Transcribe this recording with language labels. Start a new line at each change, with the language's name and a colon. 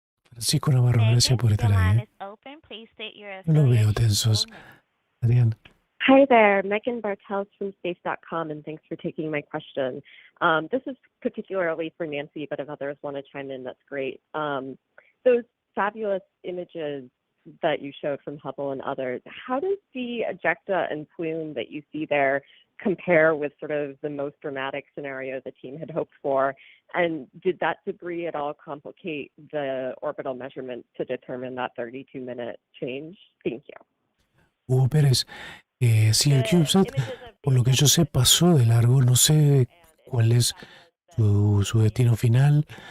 Spanish: Francisco Navarro, gracias por estar ahí. No lo veo tensos. Adrián.
English: Hi there, Megan Bartels from Space.com, and thanks for taking my question. This is particularly for Nancy, but if others want to chime in, that's great. Those fabulous images that you showed from Hubble and others, how does the ejecta and plume that you see there compare with sort of the most dramatic scenario the team had hoped for? And did that debris at all complicate the orbital measurements to determine that 32-minute change? Thank you.
Spanish: Hugo Pérez, sí, el CubeSat, por lo que yo sé, pasó de largo. No sé cuál es su destino final.